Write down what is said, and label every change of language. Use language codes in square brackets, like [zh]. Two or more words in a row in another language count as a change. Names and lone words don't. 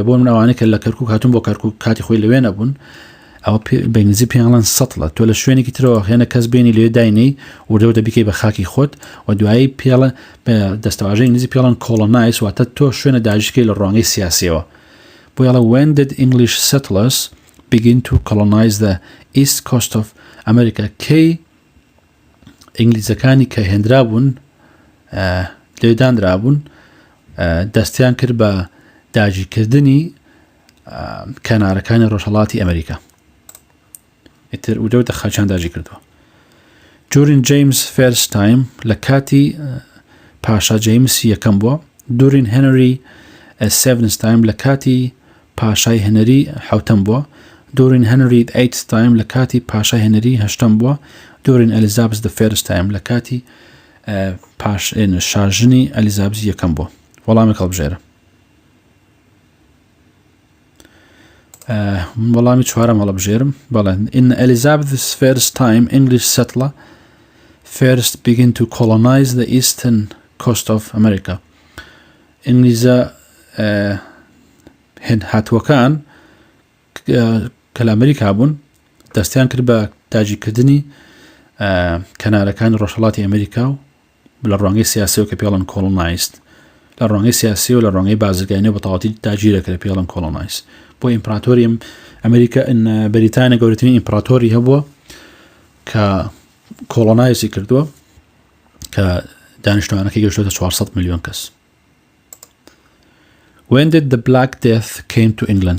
[ckb] بۆ من ئەوانەی کە لە کەرکووک هاتوون بۆ کەرکووک کاتی خۆی لەوێ نەبوون ئەوە بە ئینگلیزی پێیانڵێن سەتڵە تۆ لە شوێنێکی ترەوە هێنە کەس بێنی لێ داینەی وردەودە بیکەی بە خاکی خۆت و دوایی پێڵە بە دەستەواژەی ئینگلیزی پێڵەن کۆڵۆنایز واتە تۆ شوێنە داژکەی لە ڕوانگەی سیاسیەوە بۆ یاڵە [en] When did English settlers begin to colonize the east coast of America [ckb] کەی ئینگلیزەکانی کە هێندرا بوون لێدانرا بوون دەستیان کرد بە داگیرکردنی کەنارەکانی ڕۆژهەڵاتی ئەمریکا ئیتر وردەودە خاچیان داگیر کردووە [en] During James' first time [ckb] لە کاتی پاشا جەیمس یەکەم بووە [en] During Henry seventh time [ckb] لە کاتی پاشای هێنەری حوتەم بووە [en] During Henry eighth time [ckb] لە کاتی پاشای هێنەری هەشتەم بووە [en] During Elizabeth the first time [ckb] لە کاتی شاژنی ئەلیزابەت یەکەم بووە وەڵامی هەڵبژێرە وەڵامی چوارەم هەڵبژێرم بەڵێ [en] In Elizabeth's first time English settler first begin to colonize the eastern coast of America ئینگلیزە [ckb] هاتووەکان کە لە ئەمریکا بوون دەستیان کرد بە داگیرکردنی کەنارەکانی ڕۆژهەڵاتی ئەمریکا و لە ڕوانگەی سیاسیەوە کە پێڵن کۆڵۆنایزد لە ڕوانگەی سیاسی و لە ڕوانگەی بازرگانیەوە بە تەواوەتی داگیرەکرد پێڵن کۆڵۆنایز بۆ ئیمپراتۆری ئەمریکا بەریتانیا گەورەترین ئیمپراتۆری هەبووە کە کۆڵۆنایزی کردووە کە دانیشتوانەکەی گەشتووەتە 400 ملیۆن کەس [en] When did the Black Death came to England?